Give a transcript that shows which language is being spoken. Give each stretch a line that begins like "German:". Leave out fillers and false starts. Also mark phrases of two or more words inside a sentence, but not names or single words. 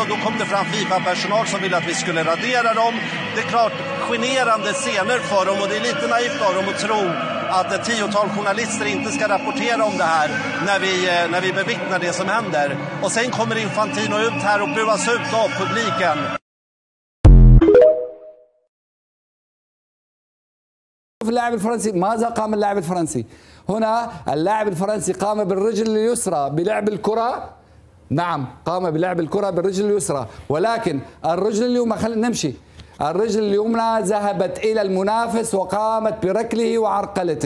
Swedish: Då kom det fram FIFA-personal som ville att vi skulle radera dem. Det är klart generande scener för dem, och det är lite naivt av dem att tro att ett 10-tal journalister inte ska rapportera om det här när vi bevittnar det som händer. Och sen kommer Infantino ut här och buas ut av publiken.
Arabic: اللاعب الفرنسي ماذا قام اللاعب الفرنسي؟ هنا اللاعب الفرنسي قام بالرجل اليسرى بلعب الكرة. نعم، قام بلعب الكرة بالرجل اليسرى، ولكن الرجل اليمنى، خلينا نمشي، الرجل اليمنى ذهبت إلى المنافس وقامت بركله وعرقلته.